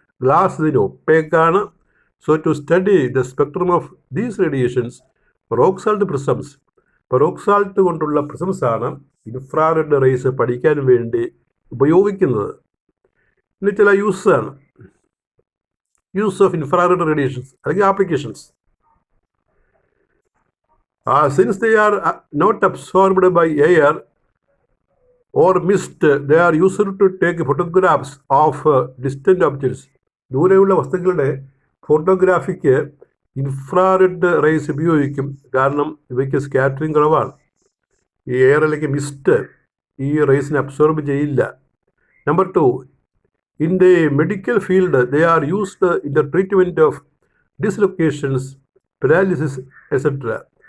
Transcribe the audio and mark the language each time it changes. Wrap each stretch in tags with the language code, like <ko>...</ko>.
<ml>Glass ഇതിന് ഒപ്പേക്കാണ്.</ml> <en>So to study the spectrum of these radiations, rock salt prisms.</en> <ml>ഇപ്പോൾ rock salt കൊണ്ടുള്ള പ്രിസംസാണ് infrared raise പഠിക്കാൻ വേണ്ടി ഉപയോഗിക്കുന്നത്. ഇനി ചില യൂസാണ്.</ml> <en>Use of infrared radiations അല്ലെങ്കിൽ applications. Since they are not absorbed by air or mist, they are used to take photographs of distant objects.</en> <ml>ദൂരെയുള്ള വസ്തുക്കളുടെ ഫോട്ടോഗ്രാഫിക്ക് ഇൻഫ്രാറെഡ് റേസ് ഉപയോഗിക്കും. കാരണം ഇവയ്ക്ക് സ്കാറ്ററിങ് കുറവാണ്. ഈ എയർ അല്ലെങ്കിൽ മിസ്റ്റ് ഈ റേസിനെ അബ്സോർബ് ചെയ്യില്ല.</ml> <en>Number 2, in the medical field they are used in the treatment of dislocations, paralysis etcetera.</en>